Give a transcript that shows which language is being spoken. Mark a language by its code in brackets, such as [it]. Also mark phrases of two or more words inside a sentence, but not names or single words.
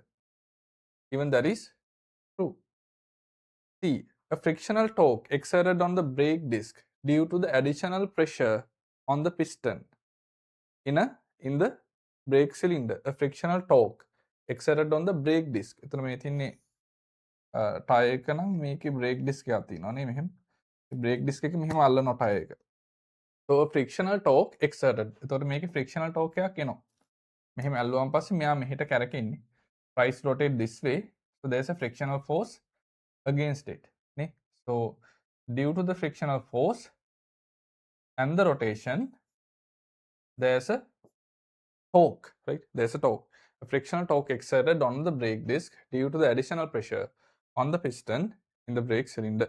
[en] Even that is true. C. A frictional torque exerted on the brake disc due to the additional pressure on the piston in the brake cylinder. A frictional torque exerted on the brake disc. [si] එතන මේ තින්නේ ටයර් එක නම් මේකේ [en] brake disc [si] එකක් තියෙනවා නේ මෙහෙම. [en] brake disc [si] එක මෙහෙම අල්ලනවා ටයර් එක. [en] So a frictional torque exerted. [si] එතකොට මේකේ [en] frictional torque [si] එකක් එනවා. මෙහෙම ඇල්ලුවාන් පස්සේ මෙයා මෙහෙට කැරකෙන්නේ. [en] Tries to rotate this way. So there's a frictional force against it. So due to the frictional force and the rotation, there's a torque, right? There's a torque. A frictional torque exerted on the brake disc due to the additional pressure on the piston in the brake cylinder.